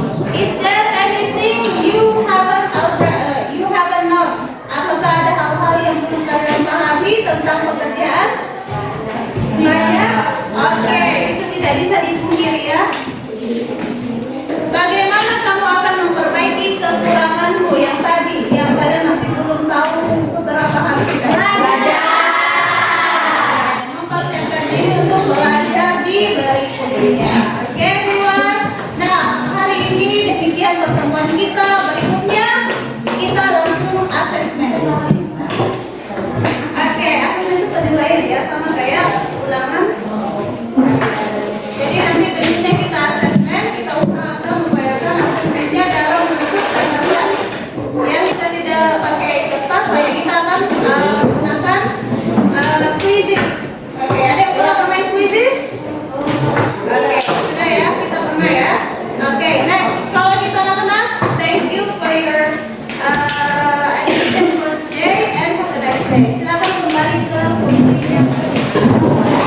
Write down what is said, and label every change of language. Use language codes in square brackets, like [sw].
[en] Is there anything you haven't known? [id] Apakah ada hal-hal yang belum kalian pahami tentang pekerjaan? Banyak? Oke, itu tidak bisa dipungkiri ya. Bagaimana kamu akan memperbaiki kekuranganmu yang tadi, yang kalian masih belum tahu beberapa hal kita? Mempersiapkan diri untuk belajar di berikutnya. Oke, [en] everyone. [id] Nah, hari ini demikian pertemuan kita. Berikutnya kita langsung asesmen. Oke, asesmen itu penilaian ya, sama kayak ulangan. Jadi nanti berikutnya kita asesmen, kita usahakan membayangkan asesmennya dalam bentuk kertas. Ya, kita tidak pakai kertas, lalu kita akan menggunakan quizzes. Oke, ada yang pernah bermain quizzes? Oke, sudah ya, kita pernah ya. [en] Oke, next. [id] Kalau kita anak-anak, [en] thank you for your attention for today and have a nice day. [id] Silakan kembali ke posisinya.